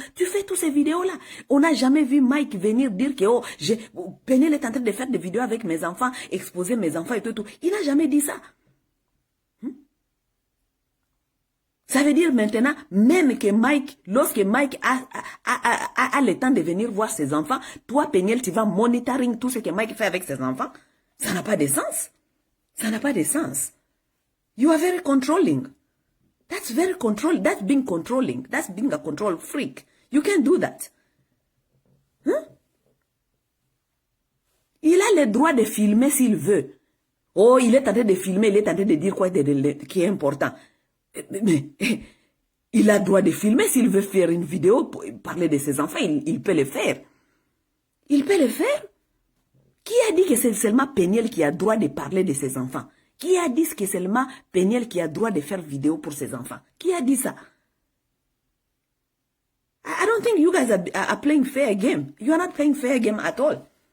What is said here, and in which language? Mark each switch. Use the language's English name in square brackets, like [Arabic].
[French] Tu fais toutes ces vidéos-là. On n'a jamais vu Mike venir dire que, oh, Peniel est en train de faire des vidéos avec mes enfants, exposer mes enfants et tout. Il n'a jamais dit ça. Ça veut dire maintenant, même que Mike, lorsque Mike a le temps de venir voir ses enfants, toi, Peniel, tu vas monitoring tout ce que Mike fait avec ses enfants. Ça n'a pas de sens. Ça n'a pas de sens. [English] You are very controlling. That's very controlling. That's being controlling. That's being a control freak. You can't do that. Hein? [French] Il a le droit de filmer s'il veut. Oh, il est en train de filmer, il est en train de dire quoi qui est important. Mais il a le droit de filmer s'il veut faire une vidéo pour parler de ses enfants, il peut le faire. Il peut le faire. Qui a dit que c'est seulement Peniel qui a le droit de parler de ses enfants? Qui a dit que c'est seulement Peniel qui a le droit de faire vidéo pour ses enfants? Qui a dit ça? [English] I don't think you guys are playing fair game. You are not playing fair game at all.